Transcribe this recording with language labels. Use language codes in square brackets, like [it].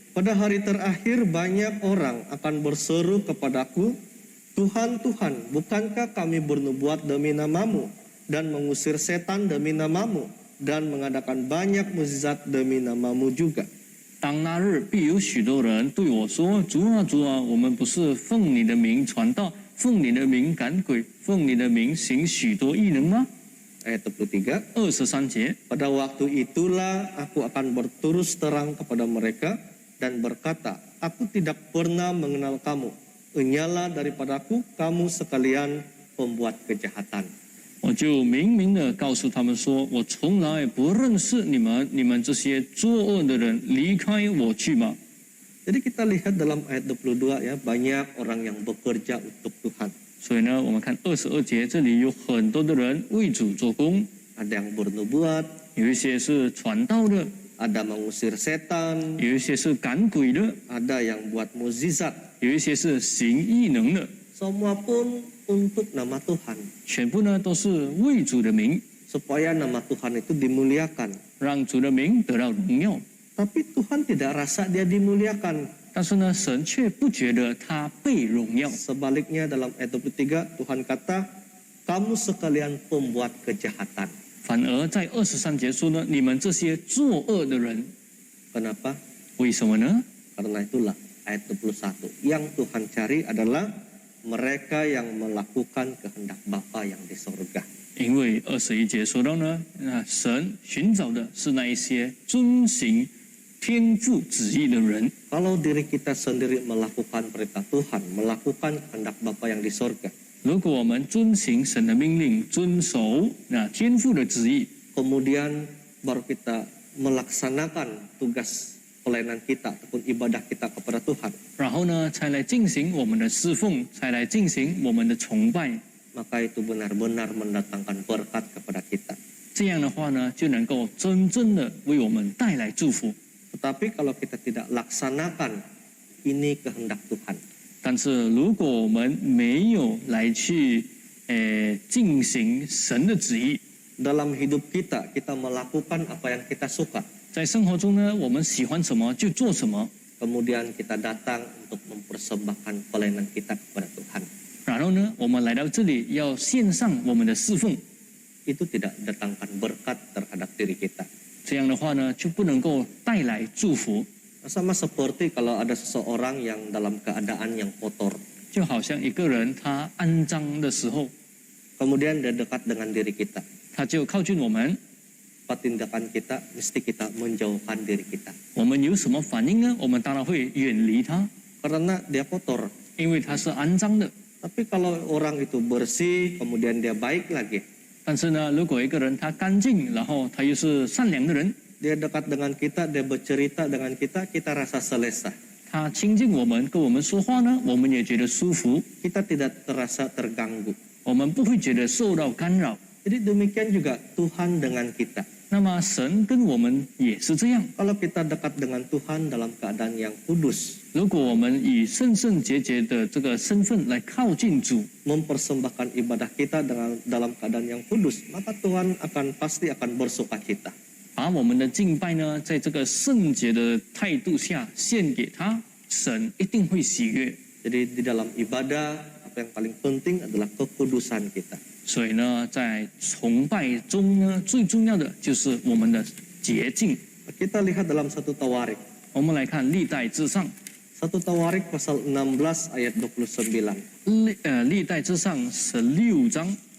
[id] Pada hari terakhir banyak orang akan berseru kepadaku, Tuhan, Tuhan, bukankah kami bernubuat demi namamu dan mengusir setan demi namamu dan mengadakan banyak mukjizat demi namamu juga. [zh] 当那日必有许多人对我说：“主啊主啊，我们不是奉你的名传道，奉你的名赶鬼，奉你的名行许多异能吗？” [id] Ayat 23. [zh] 23节， [id] Pada waktu itulah aku akan berterus terang kepada mereka dan berkata, aku tidak pernah mengenal kamu. Enyalah daripadaku kamu sekalian pembuat kejahatan. [zh] 我就明明的告诉他们说：“我从来不认识你们，你们这些作恶的人，离开我去吧。” [id] Jadi kita lihat dalam ayat 22 ya, banyak orang yang bekerja untuk Tuhan. [zh] 所以呢，我们看22节，这里有很多的人为主做工， [id] Ada yang bernubuat, [zh] 有一些是传道的， [id] ada mengusir setan, [zh] 有一些是赶鬼的， [id] ada yang buat mukjizat. [zh] 有一些是行异能的， [id] Semua pun untuk nama Tuhan. [zh] 全部呢都是为主的名， [id] Supaya nama Tuhan itu dimuliakan. [zh] 让主的名得到荣耀。 [id] Tapi Tuhan tidak rasa dia dimuliakan. [zh] 但是呢，神却不觉得他被荣耀。 [id] Sebaliknya dalam ayat 23 Tuhan kata, kamu sekalian pembuat kejahatan. [zh] 反而在23节说呢，你们这些作恶的人， [id] Kenapa? [zh] 为什么呢？ [id] Karena itulah ayat 21. Yang Tuhan cari adalah mereka yang melakukan kehendak Bapa yang di sorga. [zh] 因为21节说到呢，神寻找的是那一些遵行天父旨意的人。 [id] Kalau diri kita sendiri melakukan perintah Tuhan, melakukan kehendak Bapa yang di sorga, [zh] 如果我们遵行神的命令，遵守天父的旨意， [id] kemudian baru kita melaksanakan tugas pelayanan kita ataupun ibadah kita kepada Tuhan, [zh] 然后呢，才来进行我们的侍奉，才来进行我们的崇拜。 [id] maka itu benar-benar mendatangkan berkat kepada kita. [zh] 这样的话呢，就能够真正的为我们带来祝福。 [id] Tetapi kalau kita tidak laksanakan, ini kehendak Tuhan. [zh] 但是如果我们没有来去进行神的旨意， [id] Dalam hidup kita, kita melakukan apa yang kita suka. [zh] 在生活中呢，我们喜欢什么就做什么， [id] Kemudian kita datang untuk mempersembahkan pelayanan kita kepada Tuhan. [zh] 然后呢，我们来到这里要献上我们的侍奉， [id] Itu tidak datangkan berkat terhadap diri kita. [zh] 这样的话呢，就不能够带来祝福。 [id] Sama seperti kalau ada seseorang yang dalam keadaan yang kotor, [zh] 就好像一个人他肮脏的时候， [id] kemudian dia dekat dengan diri kita. [zh] 他就靠近我们， [id] Apa tindakan kita, mesti kita menjauhkan diri kita. [zh] 我们有什么反应呢？我们当然会远离他， [id] Karena dia kotor. [zh] 因为他是肮脏的。 [id] Tapi kalau orang itu bersih, kemudian dia baik lagi, [zh] 但是呢，如果一个人他干净，然后他又是善良的人， [id] dia dekat dengan kita, dia bercerita dengan kita, kita rasa selesa. [zh] 他亲近我们，跟我们说话呢，我们也觉得舒服， [id] Kita tidak terasa terganggu. [zh] 我们不会觉得受到干扰。 [id] Jadi demikian juga Tuhan dengan kita. [zh] 那么神跟我们也是这样。 [id] Kalau kita dekat dengan Tuhan dalam keadaan yang kudus, [zh] 如果我们以圣圣洁洁的这个身份来靠近主， [id] mempersembahkan ibadah kita dalam keadaan yang kudus, maka Tuhan pasti akan bersuka cita. [zh] 把我们的敬拜呢，在这个圣洁的态度下献给他，神一定会喜悦。 [id] Jadi di dalam ibadah, apa yang paling penting adalah kekudusan kita. [zh] 所以呢，在崇拜中呢，最重要的就是我们的洁净。 [id] Kita lihat dalam 1 Tawarik. [zh] 我们来看历代至上， [id] 1 Tawarik pasal 16 ayat 29. [zh] 历代至上16章